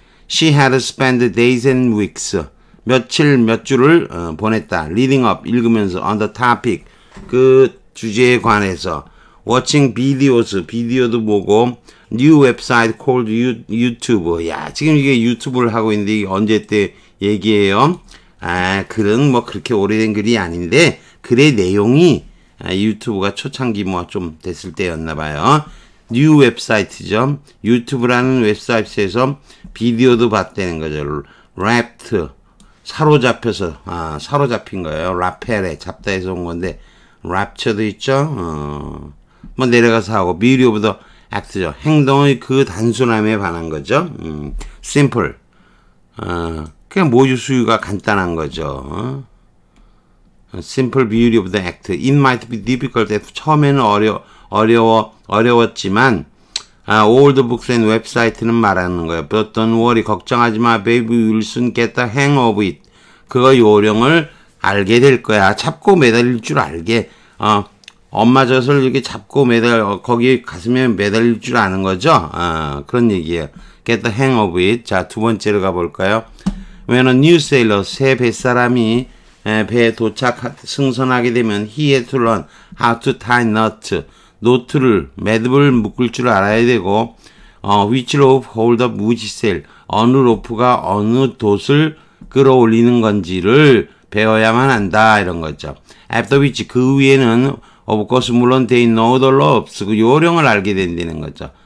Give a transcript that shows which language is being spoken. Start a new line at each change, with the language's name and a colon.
English: She had spent days and weeks.
Korean: 몇 주를 보냈다.
English: Reading up,
Korean: 읽으면서
English: on the topic,
Korean: 그 주제에 관해서.
English: Watching videos,
Korean: 비디오도 보고.
English: New website called YouTube.
Korean: 야, 지금 이게 유튜브를 하고 있는데 이게 언제 때 얘기예요? 글은 뭐 그렇게 오래된 글이 아닌데 글의 내용이 유튜브가 초창기 뭐 좀 됐을 때였나 봐요. 뉴 웹사이트죠. 유튜브라는 웹사이트에서 비디오도 봤다는 거죠. 랩트, 사로잡혀서, 사로잡힌 거예요. 라펠에 잡다해서 온 건데 랩처도 있죠. 뭐 내려가서 하고
English: beauty of the act
Korean: 죠. 행동의 그 단순함에 반한 거죠.
English: simple.
Korean: 그냥 모유 수유가 간단한 거죠.
English: Simple beauty of the act. It might be difficult.
Korean: 처음에는 어려웠지만,
English: old books and website는
Korean: 말하는 거예요.
English: But don't worry.
Korean: 걱정하지 마.
English: Baby will soon get the hang of it.
Korean: 그거 요령을 알게 될 거야. 잡고 매달릴 줄 알게. 엄마 젖을 이렇게 잡고 거기 가슴에 매달릴 줄 아는 거죠. 그런 얘기예요.
English: Get the hang of it.
Korean: 자, 두 번째로 가볼까요?
English: When a new sailor,
Korean: 새 뱃사람이 배에 승선하게 되면
English: he had to learn how to tie knot.
Korean: 매듭을 묶을 줄 알아야 되고
English: which rope hold up which sail.
Korean: 어느 로프가 어느 돛을 끌어올리는 건지를 배워야만 한다 이런 거죠.
English: After which
Korean: 그 위에는
English: of course
Korean: 물론
English: they know the ropes
Korean: 그 요령을 알게 된다는 거죠.